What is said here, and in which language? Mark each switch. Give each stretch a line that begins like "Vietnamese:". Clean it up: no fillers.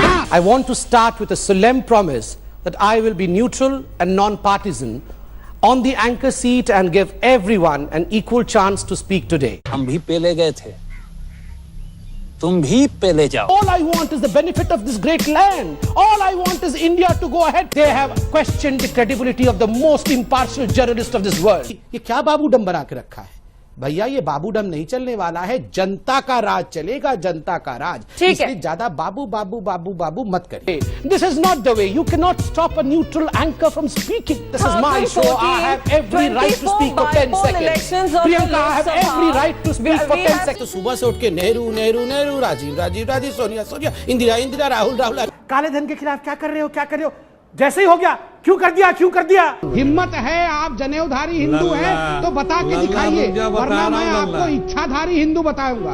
English: I want to start with a solemn promise that I will be neutral and non-partisan on the anchor seat and give everyone an equal chance to speak today.
Hindi: हम भी पेले गए थे, तुम भी पेले जाओ।
English: All I want is the benefit of this great land. All I want is India to go ahead. They have questioned the credibility of the most impartial journalist of this world.
Hindi: ये क्या बाबूडम बना के रखा है भैया? ये बाबूडम नहीं चलने वाला है, जनता का राज चलेगा, जनता का राज। इसलिए ज्यादा बाबू बाबू बाबू बाबू मत करिए।
English: This is not the way. You cannot stop a neutral anchor from speaking. This is my show. I have every right to speak for 10 seconds.
Hindi: Priyanka,
English: I have every right to speak for 10 seconds.
Hindi: तो सुबह से उठ के नेहरू नेहरू नेहरू, राजीव राजीव राजीव, सोनिया सोनिया, इंदिरा इंदिरा, राहुल राहुल। काले धन के खिलाफ क्या कर रहे हो, क्या कर रहे हो? जैसे ही हो गया, क्यों कर दिया, क्यों कर दिया? हिम्मत है, आप जनेऊधारी हिंदू हैं तो बता के दिखाइए, वरना मैं आपको इच्छाधारी हिंदू बताऊंगा।